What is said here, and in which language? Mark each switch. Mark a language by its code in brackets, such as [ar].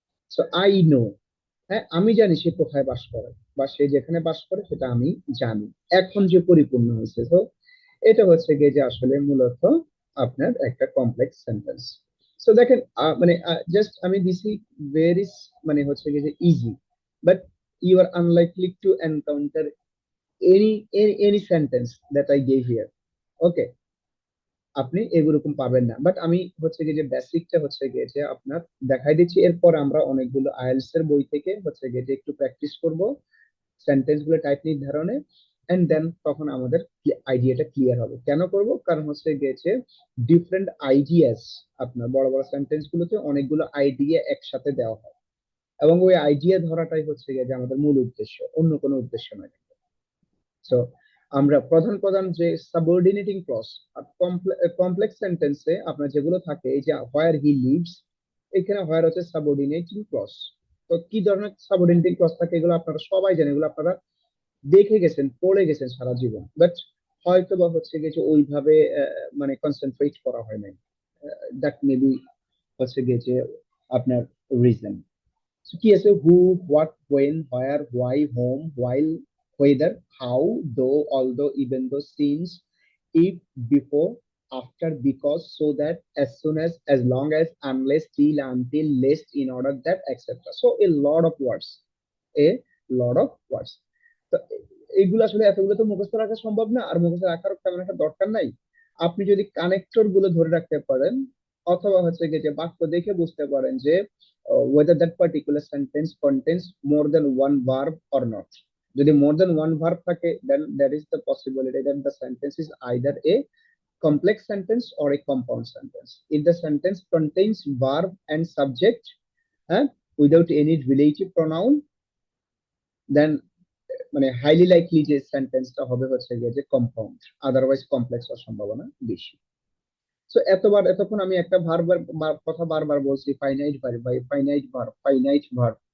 [bn] So I know, হ্যাঁ আমি জানি সে কোথায় বাস করে বা সে যেখানে বাস করে সেটা আমি জানি। এখন যে পরিপূর্ণ হয়েছে, তো এটা হচ্ছে গিয়ে যে আসলে মূলত আপনার একটা কমপ্লেক্স সেন্টেন্স। সো দেখেন মানে জাস্ট আমি দিছি ভেরি মানে হচ্ছে গিয়ে যে easy, [en] But you are unlikely to encounter any sentence that I gave here. [bn] Okay, আপনি এরকম পাবেন না, বাট আমি হচ্ছে গিয়ে যে বেসিকটা হচ্ছে গিয়ে যে আপনার দেখাই দিচ্ছি। এরপর আমরা অনেকগুলো আইএলটিএস এর বই থেকে হচ্ছে গিয়ে যে একটু প্র্যাকটিস করব সেন্টেন্স গুলো টাইপ নির্ধারণে, এন্ড দেন তখন আমাদের আইডিয়াটা ক্লিয়ার হবে। কেন করব? কারণ হচ্ছে গিয়েছে ডিফারেন্ট আইডিয়াস, আপনার বড় বড় সেন্টেন্স গুলোতে অনেকগুলো আইডিয়া একসাথে দেওয়া হয়, এবং ওই আইডিয়া ধরাটাই হচ্ছে গিয়ে যে আমাদের মূল উদ্দেশ্য, অন্য কোনো উদ্দেশ্য নয়। সো আমরা প্রধান প্রধান যে সাবঅর্ডিনেটিং ক্লজ আর কমপ্লেক্স সেন্টেন্সে আপনার যেগুলো থাকে, এই যে হোয়ার হি লিভস, এখানে হোয়ার হচ্ছে সাবঅর্ডিনেটিং ক্লজ। তো কি ধরনের সাবঅর্ডিনেটিং ক্লজ থাকে এগুলো আপনারা সবাই জানেন, এগুলো আপনারা দেখে গেছেন, পড়ে গেছেন সারা জীবন, বাট হয়তো বা হচ্ছে গিয়ে ওইভাবে মানে কনসেন্ট্রেট করা হয় নাই। [en] that maybe [bn] হচ্ছে গিয়ে যে আপনার রিজন কি আছে, [en] Who, what, when, where, why, whom, while, whether, how, though, although, even though, since, if, before, after, because, so that, as soon as long as, unless, till, until, lest, in order that, etc. So a lot of words, a lot of words. [bn] তো এইগুলো আসলে এতগুলো তো মুখস্থ রাখা সম্ভব না, আর মুখস্থ রাখার তেমন একটা দরকার নাই। আপনি যদি কানেক্টর গুলো ধরে রাখতে পারেন, অথবা হচ্ছে গিয়ে যে বাক্য দেখে বুঝতে পারেন যে [en] whether that particular sentence contains more than one verb or not. [bn] যদি [en] more than one verb [bn] থাকে, [en] then there is the possibility that the sentence is either a complex sentence or a compound sentence. If the sentence contains verb and subject, without any relative pronoun, then [bn] মানে highly likely যে সেন্টেন্সটা হবে হচ্ছে গিয়ে যে compound, otherwise complex হওয়ার সম্ভাবনা বেশি। সো এতক্ষণ আমি একটা ভার্বের কথা বারবার বলছি, finite verb by finite verb, finite verb.